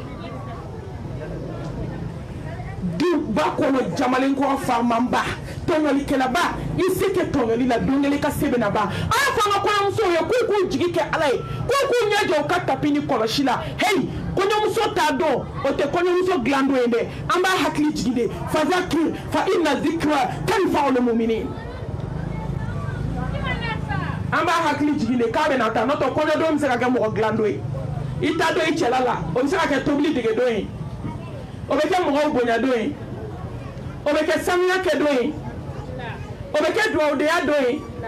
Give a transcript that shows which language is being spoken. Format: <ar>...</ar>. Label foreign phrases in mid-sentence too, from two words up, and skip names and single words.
<bm>duba kɔnɔ jamalen kɔrɔ famanba tɔɲɔlikɛlaba i se kɛ tɔɲɔli la don kelen ka se bɛna ban a y'a fɔ an ka kɔɲɔmusow ye k'u k'u jigi kɛ ala ye k'u k'u ɲɛ jɔ u ka tapi ni kɔlɔsi la heyi kɔɲɔmuso t'a dɔn o tɛ kɔɲɔmuso dilan don ye dɛ an b'a hakili jigi de</bm> <ar>فذكر فإن ذكرى تنفع المؤمنين</ar> <bm>an b'a hakili jigi de k'a bɛna taa n'o tɛ kɔɲɔdon bɛ se ka kɛ mɔgɔ dilan don ye i t'a dɔn i cɛla la o bɛ se ka kɛ tobili dege don ye o bɛ kɛ mɔgɔw bonya don ye o bɛ kɛ sanuya kɛ don ye o bɛ kɛ duwawudenya don ye</bm>